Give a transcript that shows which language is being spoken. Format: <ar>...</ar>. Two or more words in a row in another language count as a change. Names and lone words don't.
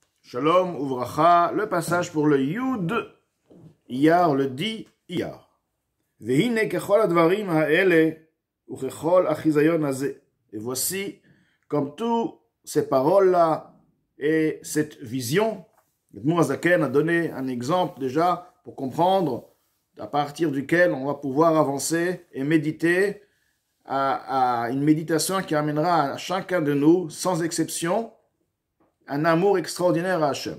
<he>שלום וברכה,</he> <fr>le passage pour le Yud Iyar, le 10 Iyar.</fr> <he>והנה ככל הדברים האלה וככל החזיון הזה.</he> <fr>Et voici, comme toutes ces paroles-là et cette vision, l'Admour HaZaken a donné un exemple déjà pour comprendre à partir duquel on va pouvoir avancer et méditer à une méditation qui amènera à chacun de nous, sans exception, un amour extraordinaire à Hachem.</fr>